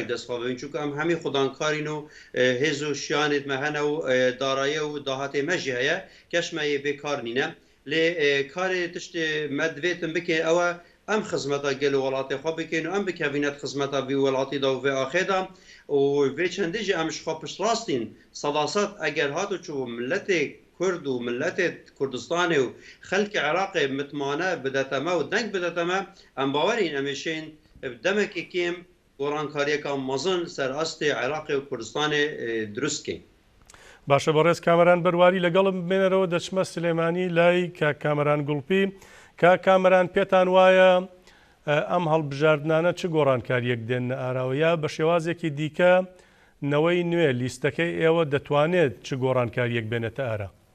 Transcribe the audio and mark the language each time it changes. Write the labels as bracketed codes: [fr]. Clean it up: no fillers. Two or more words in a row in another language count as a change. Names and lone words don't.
[ku] دەستخوا ببین چونکە ئەم هەمی خوددانکارین و هێز و شیانێت مەهەنە و دارایە و داهاتێ مەژی هەیە کەشمەیە بێکار نینە لێ کارێ تشتێ مە دوێتن بکێ ئەوە ئەم خزمەتە گەل و وڵاتی خوا بکەین و ئەم بکەوینەت خزمەتە وی وڵاتیدا و vê ئاخێدا و vê çendêjî em ji xwe piştrastîn sedasat eger hat û çû milletê Kurd û milletê Kurdistanê û xelkê Iraqê mitmane bideteme û deng bideteme em bawerîn em ê şên demekê kêm gorankariyeka mezin ser astê Iraqê û Kurdistanê durust kên. [ckb] باشە بەڕێز کامەران بەرواری لەگەڵم بمێنەرەوە دەچمە سلێمانی لای کە کامەران گوڵپی کا کامەران پێتان وایە ئەم هەڵبژاردنانە چ گۆڕانکاریەک دێنە ئاراوەیە بە شێوازێکی دیکە نەوەی نوێ لیستەکەی ئێوە دەتوانێت چ گۆڕانکاریەک بێنێتە ئارە؟